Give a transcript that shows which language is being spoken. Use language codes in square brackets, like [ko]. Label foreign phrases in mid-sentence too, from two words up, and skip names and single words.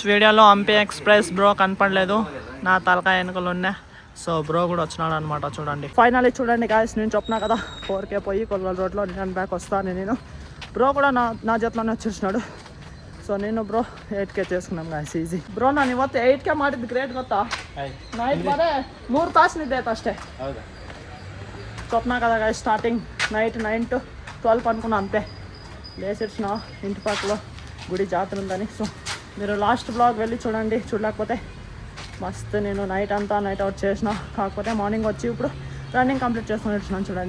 [te] వీడియోలో హంపి ఎక్స్ప్రెస్ బ్రో కనపడలేదు, నా తలకాయ వెనుకలు ఉన్నాయి. సో బ్రో కూడా వచ్చినాడు అనమాట చూడండి. ఫైనల్లీ చూడండి గాయస్, నేను చెప్పినా కదా 4K పోయి కొల్లాల రోడ్లో [en] return back [te] వస్తాను నేను. బ్రో కూడా నా జట్లోనే వచ్చేసినాడు. సో నేను బ్రో 8K చేసుకున్నాం గాయస్, ఈజీ. [kn] బ్రో ನಾನು ಇವತ್ತು 8K ಮಾಡಿದ್ದು ಗ್ರೇಟ್ ಗೊತ್ತಾ. [te] నైట్ మరే 3 ತಾಸು నిద్ర అయితే అಷ್ಟೇ. చెప్పినా కదా గాయస్, [en] starting night 9 to 12 [te] అనుకున్నా అంతే. లేచేసిన ఇంటి పక్కలో గుడి జాతర ఉందని. సో మీరు [en] last blog [te] వెళ్ళి చూడండి, చూడలేకపోతే. మస్తు నేను నైట్ అంతా [en] night out [te] చేసిన, కాకపోతే మార్నింగ్ వచ్చి ఇప్పుడు [en] running complete [te] చేసుకొని వచ్చినాను చూడండి.